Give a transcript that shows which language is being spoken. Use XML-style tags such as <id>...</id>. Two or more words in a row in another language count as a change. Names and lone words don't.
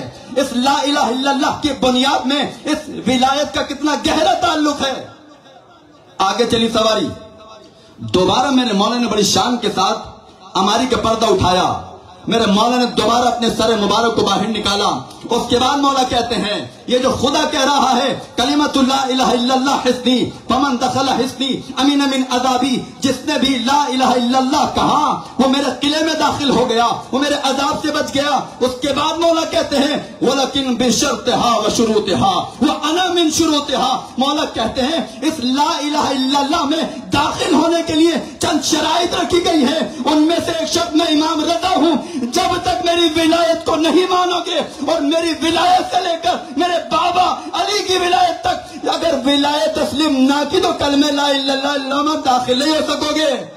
<ur>اس</ur> <ar>لا الہ الا اللہ</ar> <ur>کی بنیاد میں اس ولایت کا کتنا گہرا تعلق ہے. آگے چلی سواری. دوبارہ میرے مولا نے بڑی شان کے ساتھ اماری کا پردہ اٹھایا. میرے مولا نے دوبارہ اپنے سر مبارک کو باہر نکالا. اس کے بعد مولا کہتے ہیں یہ جو خدا کہہ رہا ہے</ur> <ar>کلمۃ لا الہ الا اللہ حسنی فمن دخل حسنی امین من عذابی،</ar> <ur>جس نے بھی</ur> <ar>لا الہ الا اللہ</ar> <ur>کہا وہ میرے قلعے میں داخل ہو گیا، وہ میرے عذاب سے بچ گیا. اس کے بعد مولا کہتے ہیں</ur> <ar>ولیکن بشرطھا وشروطھا وانا من شروطھا.</ar> <ur>مولا کہتے ہیں اس</ur> <ar>لا الہ الا اللہ</ar> <ur>میں داخل ہونے کے لیے چند شرائط رکھی گئی ہے. ان میں سے ایک شرط میں امام رضا ہوں، جب تک میری ولایت کو نہیں مانو گے اور میری ولایت سے لے کر میرے بابا علی کی ولایت تک اگر ولایت تسلیم نہ کی تو کلمہ</ur> <ar>لا الہ الا اللہ</ar> <ur>میں داخل نہیں ہو سکو گے.</ur>